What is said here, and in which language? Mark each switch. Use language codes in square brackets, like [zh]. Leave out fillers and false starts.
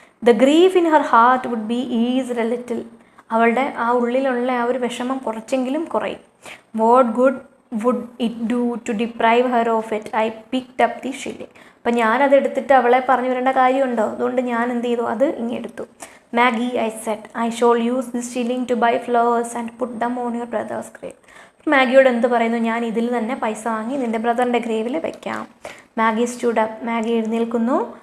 [en] The grief in her heart would be eased a little. [ml] അവളുടെ ആ ഉള്ളിലുള്ള ആ ഒരു വിഷമം കുറച്ചെങ്കിലും കുറയും. [en] What good would it do to deprive her of it? I picked up the shilling. [ml] അപ്പം ഞാനത് എടുത്തിട്ട് അവളെ പറഞ്ഞു വരേണ്ട കാര്യമുണ്ടോ? അതുകൊണ്ട് ഞാൻ എന്ത് ചെയ്തു? അത് ഇങ്ങെടുത്തു. [en] Maggie, I said, I shall use this shilling to buy flowers and put them on your brother's grave. [ml] മാഗിയോട് എന്ത് പറയുന്നു? ഞാൻ ഇതിൽ തന്നെ പൈസ വാങ്ങി നിൻ്റെ ബ്രദറിൻ്റെ ഗ്രേവിൽ വെക്കാം. [en] Maggie stood up, [ml] Maggi എഴുന്നേൽക്കുന്നു.